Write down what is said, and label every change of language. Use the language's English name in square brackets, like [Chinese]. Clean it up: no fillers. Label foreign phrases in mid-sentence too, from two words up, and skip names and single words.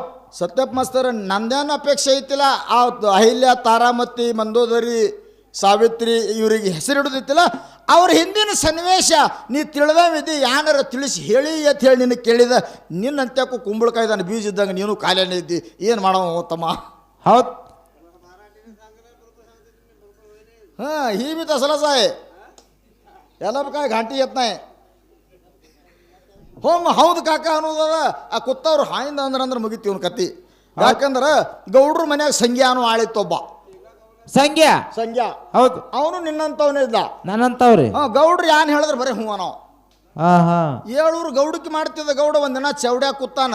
[Kannada] ಸತ್ಯಪ್ಪ ಮಾಸ್ತರ್, ನಂದೇನು ಅಪೇಕ್ಷೆ ಐತಿಲ್ಲ. ಆ ಅಹಿಲ್ಯ, ತಾರಾಮತಿ, ಮಂದೋದರಿ, ಸಾವಿತ್ರಿ ಇವರಿಗೆ ಹೆಸರಿಡೋದಿತ್ತಿಲ್ಲ. ಅವ್ರ ಹಿಂದಿನ ಸನ್ನಿವೇಶ ನೀ ತಿಳಿದವಿದ್ದಿ. ಯಾನಾರ ತಿಳಿಸಿ ಹೇಳಿ ಅಂತ ಹೇಳಿ ನಿನಗೆ ಕೇಳಿದ. ನಿನ್ನಂತ್ಯಕ್ಕೂ ಕುಂಬಳಕಾಯ್ದಾನ ಬೀಜ ಇದ್ದಂಗೆ ನೀನು ಕಾಲೇನೇ ಇದ್ದಿ. ಏನು ಮಾಡೋ ತಮ್ಮ? ಹೌದು. ಹಾಂ, [Marathi] ही भी तसलाच आहे. याला काय घांटी येत नाही. हो, [Kannada] ಹೌದು ಕಾಕ ಅನ್ನೋದದ. ಆ ಕುತ್ತವ್ರು ಹಾಯಿಂದ ಅಂದ್ರೆ ಮುಗಿತೀವನ್ ಕತ್ತಿ. ಯಾಕಂದ್ರೆ ಗೌಡ್ರ ಮನ್ಯಾಗ ಸಂಗ್ಯಾ ಅನ್ನೋ ಆಳಿತ್ತೊಬ್ಬ. ಸಂಗ್ಯಾ. ಹೌದು. ಅವನು ನಿನ್ನಂತವನೇ ಇದ್ದ. ನನ್ನಂತವ್ರಿ. ಗೌಡ್ರು ಯಾನ್ ಹೇಳಿದ್ರೆ ಬರೀ ಹೂ ನಾವು. ಆಹಾ. 7 ಗೌಡಕ್ಕೆ ಮಾಡ್ತಿದ್ದ. ಗೌಡ ಒಂದಿನ ಚೌಡ್ಯಾಗ ಕೂತಾನ.